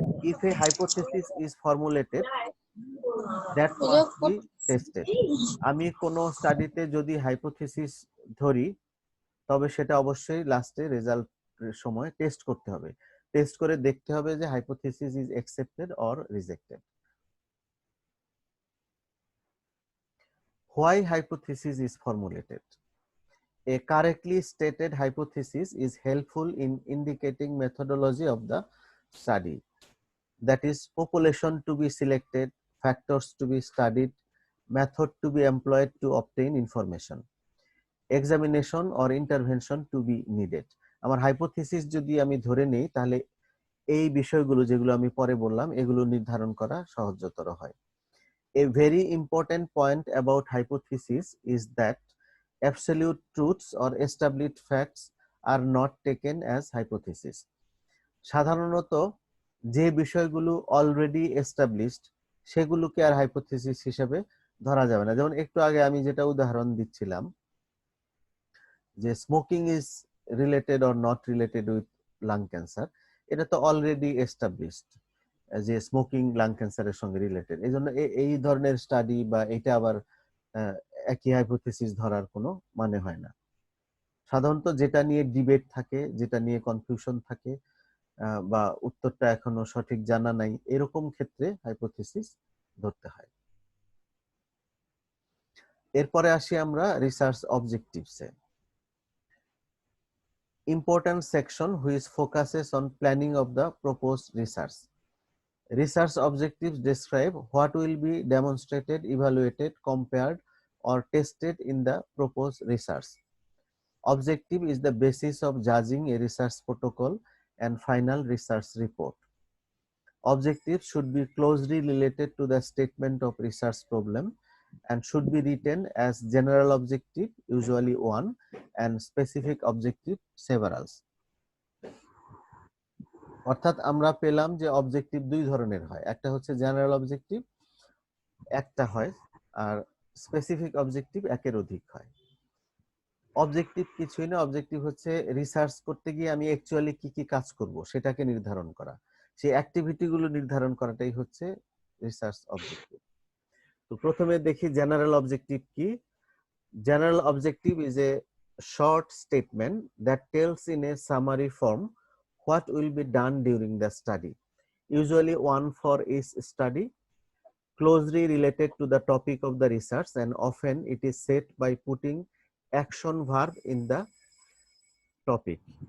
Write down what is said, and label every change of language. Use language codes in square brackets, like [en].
[en] If a hypothesis is formulated, that must be tested. [bn] আমি কোনো স্টাডিতে যদি হাইপোথিসিস ধরি, তবে সেটা অবশ্যই লাস্টে রেজাল্টের সময় টেস্ট করতে হবে। টেস্ট করে দেখতে হবে যে [en] Hypothesis is accepted or rejected. Why hypothesis is formulated? A correctly stated hypothesis is helpful in indicating methodology of the study, that is population to be selected, factors to be studied, method to be employed to obtain information, examination or intervention to be needed. [bn] আমার hypothesis যদি আমি ধরে নেই, তাহলে এই বিষয়গুলো যেগুলো আমি পরে বললাম এগুলো নির্ধারণ করা সহজতর হয়। [en] A very important point about hypothesis is that absolute truths or established facts are not taken as hypothesis. [bn] সাধারণত যে বিষয়গুলো অলরেডি এস্টাবলিশড সেগুলোকে আর হাইপোথিসিস হিসেবে ধরা যাবে না। যেমন একটু আগে আমি যেটা উদাহরণ দিচ্ছিলাম যে [en] smoking is related or not related with lung cancer, [bn] এটা তো অলরেডি এস্টাবলিশড যে স্মোকিং লাং ক্যান্সারের সঙ্গে রিলেটেড। এই জন্য এই ধরনের স্টাডি বা এটা আবার একই হাইপোথিসিস ধরার কোনো মানে হয় না। সাধারণত যেটা নিয়ে ডিবেট থাকে, যেটা নিয়ে কনফিউশন থাকে বা উত্তরটা এখনো সঠিক জানা নাই, এরকম ক্ষেত্রে হাইপোথিসিস ধরতে হয়। এরপরে আসি আমরা research অবজেক্টিভসে। [en] Important section which focuses on planning of the proposed research. Research objectives describe what will be demonstrated, evaluated, compared, or tested in the proposed research. Objective is the basis of judging a research protocol and final research report. Objectives should be closely related to the statement of research problem and should be written as general objective, usually one, and specific objective, several. [bn] অর্থাৎ আমরা পেলাম যে objective দুই ধরনের হয়, একটা হচ্ছে general objective একটা হয়, আর স্পেসিফিক অবজেক্টিভ একের অধিক হয়। অবজেক্টিভ কিছুই না, অবজেক্টিভ হচ্ছে রিসার্চ করতে গিয়ে আমি অ্যাকচুয়ালি কি কি কাজ করব সেটাকে নির্ধারণ করা, সেই অ্যাক্টিভিটি গুলো নির্ধারণ করাটাই হচ্ছে রিসার্চ অবজেক্টিভ। তো প্রথমে দেখি জেনারেল অবজেক্টিভ কি। [en] General objective is a short statement that tells in a summary form what will be done during the study, usually one for each study, closely related to the topic of the research, and often it is set by putting action verb in the topic.